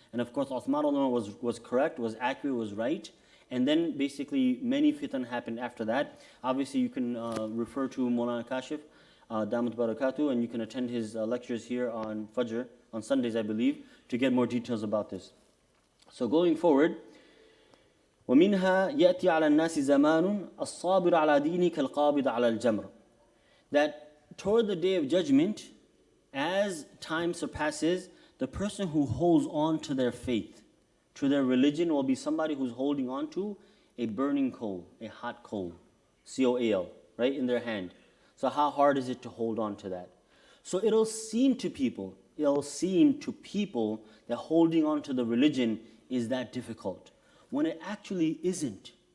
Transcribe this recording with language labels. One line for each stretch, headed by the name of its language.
English: And of course Uthman was correct, was accurate, was right. And then basically many fitan happened after that. Obviously you can refer to Maulana Kashif, Damat Barakatuh, and you can attend his lectures here on Fajr, on Sundays I believe, to get more details about this. So going forward,
Arabic: وَمِنْهَا يَأْتِي عَلَى النَّاسِ زَمَانٌ الصَّابِرُ عَلَى دِينِ كَالْقَابِضِ عَلَى الْجَمْرِ.
English: That toward the Day of Judgment, as time surpasses, the person who holds on to their faith, to their religion, will be somebody who's holding on to a burning coal, a hot coal, C-O-A-L, right, in their hand. So how hard is it to hold on to that? So it'll seem to people that holding on to the religion is that difficult, when it actually isn't.